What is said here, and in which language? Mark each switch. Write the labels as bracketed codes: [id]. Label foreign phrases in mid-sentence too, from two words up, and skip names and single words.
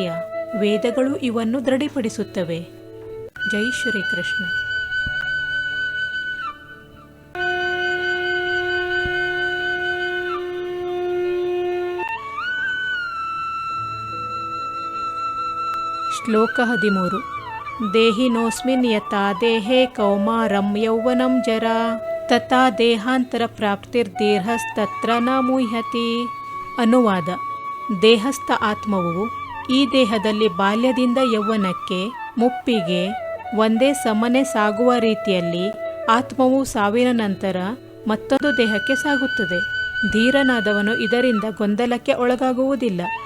[kn] ವೇದಗಳು ಇವನ್ನು ದೃಢಪಡಿಸುತ್ತವೆ. ಜೈ ಶ್ರೀಕೃಷ್ಣ. ಶ್ಲೋಕ 13. [sa] ದೇಹಿನೋಸ್ಮಿನ್ ಯಥಾ ದೇಹೇ ಕೌಮಾರಂ ಯೌವನಂ ಜರಾ ತಥಾ ದೇಹಾಂತರ ಪ್ರಾಪ್ತಿರ್ದೇಹಸ್ತತ್ರ ನ ಮುಹ್ಯತಿ. [kn] ಅನುವಾದ: ದೇಹಸ್ಥ ಆತ್ಮವು ಈ ದೇಹದಲ್ಲಿ ಬಾಲ್ಯದಿಂದ ಯೌವನಕ್ಕೆ ಮುಪ್ಪಿಗೆ ಒಂದೇ ಸಮನೆ ಸಾಗುವ ರೀತಿಯಲ್ಲಿ ಆತ್ಮವು ಸಾವಿನ ನಂತರ ಮತ್ತೊಂದು ದೇಹಕ್ಕೆ ಸಾಗುತ್ತದೆ. ಧೀರನಾದವನು ಇದರಿಂದ ಗೊಂದಲಕ್ಕೆ ಒಳಗಾಗುವುದಿಲ್ಲ.